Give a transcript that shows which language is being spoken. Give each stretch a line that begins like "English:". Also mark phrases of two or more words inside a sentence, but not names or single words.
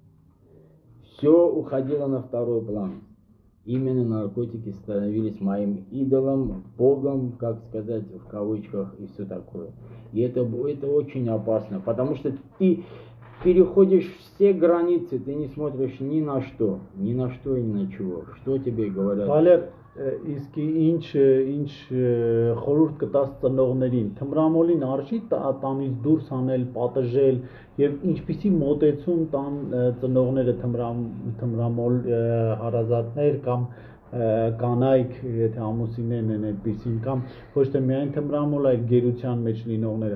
Russian: Все уходило на второй план. Именно наркотики становились моим идолом, богом, как сказать, в кавычках и все такое. И это очень опасно, потому что ты переходишь все границы, ты не смотришь ни на что и ни на чего. Что тебе говорят?
Armenian: Վալեր, իսկ ինչ խորհուրդ կտաս ծնողներին, թմրամոլին արժի տանից դուրս անել, պատժել եւ ինչպիսի մոտեցում տան ծնողները թմրամոլ հարազատներ կամ կանայք, եթե ամուսիններն են այդպիսին կամ ոչ թե միայն թմրամոլ, այլ գերության մեջ լինողները.